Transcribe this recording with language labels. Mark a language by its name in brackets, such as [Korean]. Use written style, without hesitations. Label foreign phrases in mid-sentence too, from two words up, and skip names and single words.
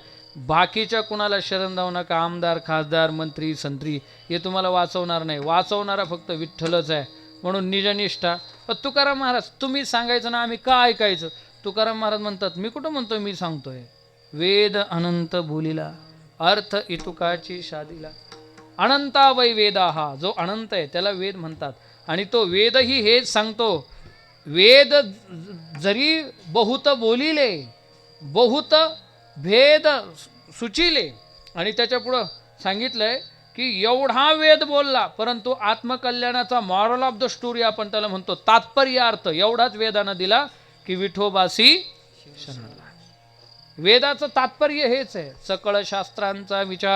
[Marathi] बाकीच्या कुणाला शरण जाऊ नका. आमदार, खासदार, मंत्री, संत्री हे तुम्हाला वाचवणार नाही. वाचवणारा फक्त विठ्ठलच आहे. म्हणून निजनिष्ठा. तुकाराम महाराज, तुम्ही सांगायचं ना, आम्ही का ऐकायचं? तुकाराम महाराज म्हणतात, मी कुठं म्हणतोय, मी सांगतोय. वेद अनंत बोलिला, अर्थ इतुकाची शादिला. [Sanskrit] अनंता वै वेदा, [Marathi] हा जो अनंत आहे त्याला वेद म्हणतात. आणि तो वेदही हेच सांगतो. वेद जरी बहुत बोलिले, बहुत भेद सुचिले, आणि त्याच्या पुढं सांगितलंय की एवढा वेद बोलला, परंतु आत्मकल्याणाचा [English] moral of the story [Marathi] आपण त्याला म्हणतो, तात्पर्य अर्थ एवढाच वेदानं दिला की विठोबासी शरणला. वेदाचं तात्पर्य हेच आहे. सकळ शास्त्रांचा विचार.